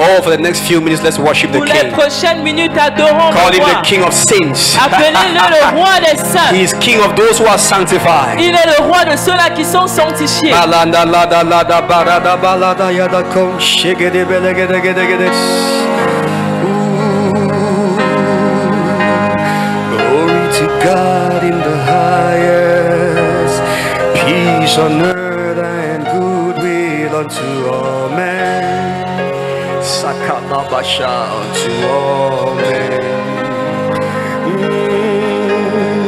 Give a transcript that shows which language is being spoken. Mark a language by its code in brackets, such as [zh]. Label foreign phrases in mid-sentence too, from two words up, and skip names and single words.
[en] Oh, for the next few minutes, let's worship the [fr] Pour les [en] king. [fr] prochaines minutes, adorons [en] Call [fr] le [en] him [fr] roi. [en] the king of saints. [fr] Appelez-le le roi des [en] He [fr] saints. [en] is king of those who are sanctified. [fr] Il est le roi de ceux-là qui sont sanctifiés. Balanda lada lada barada balada yada kom shigede belegede gede gede. Ooh. [en] Glory to God in the highest, peace on earth and goodwill unto all men. Sakalabasha unto all men.